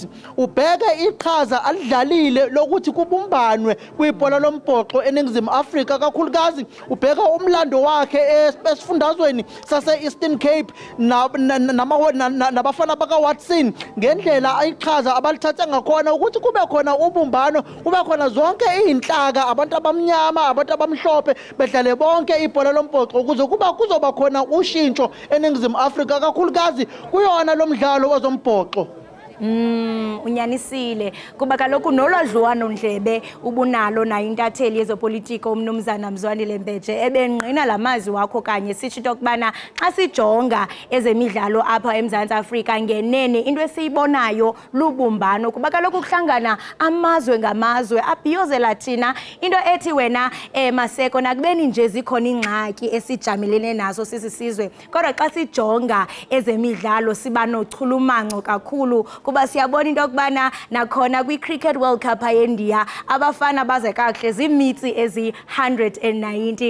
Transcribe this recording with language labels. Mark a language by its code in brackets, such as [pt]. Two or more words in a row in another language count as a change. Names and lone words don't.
[zu] Ubheke iqhaza alidlalile lokuthi kubumbanwe kwibhola lombhoxo eNingizimu Afrika, kakhulukazi ubheka umlando wakhe esifundazweni sase-Eastern Cape nabafana bakaWatson, ngendlela iqhaza abalithatha ngakhona ukuthi kube khona ubumbano, kube khona zonke izinhlaka, abantu abamnyama, abantu abamhlophe bedlale bonke ibhola lombhoxo ukuze kuzoba khona ushintsho eNingizimu Afrika, kakhulukazi kuyona lo mdlalo wezombhoxo. [xh] Unyanisile kuba kaloku nolwadluwano ndlebe ubunalo nayo intatheli yezopolitiko umnumzana Mzwandile Mbeje ebenqina lamazwi wakho kanye sithi ukubana xa sijonga ezemidlalo apha eMzantsi Afrika ngenene into esiyibonayo lubumbano kuba kaloku kuhlangana amazwe ngamazwe abhiyozela thina into ethi wena Maseko nakubeni nje zikhona ingxaki esijamelene nazo sisizwe, kodwa xa sijonga ezemidlalo siba nochulumanco kakhulu kuba siyabona into okubana nakhona kwi-Cricket World Cup eIndia abafana baze kakuhle zimitsi ezi-190.